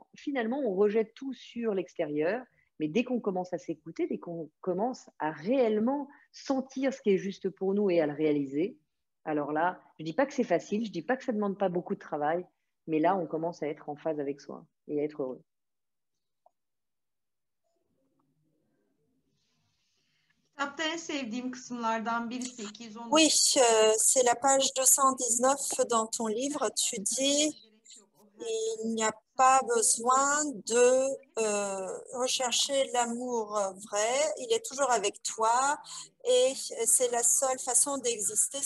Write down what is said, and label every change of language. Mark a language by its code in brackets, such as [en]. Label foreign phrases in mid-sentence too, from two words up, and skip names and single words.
[fr] Finalement, on rejette tout sur l'extérieur, mais dès qu'on commence à s'écouter, dès qu'on commence à réellement sentir ce qui est juste pour nous et à le réaliser, alors là, je dis pas que c'est facile, je dis pas que ça demande pas beaucoup de travail, mais là, on commence à être en phase avec soi et à être heureux. [tr] Kitapta en sevdiğim kısımlardan birisi 219. [fr] Oui, c'est la page 219 dans ton livre. Tu dis il n'y a pas besoin de rechercher l'amour vrai. Il est toujours avec toi et c'est la seule façon d'exister.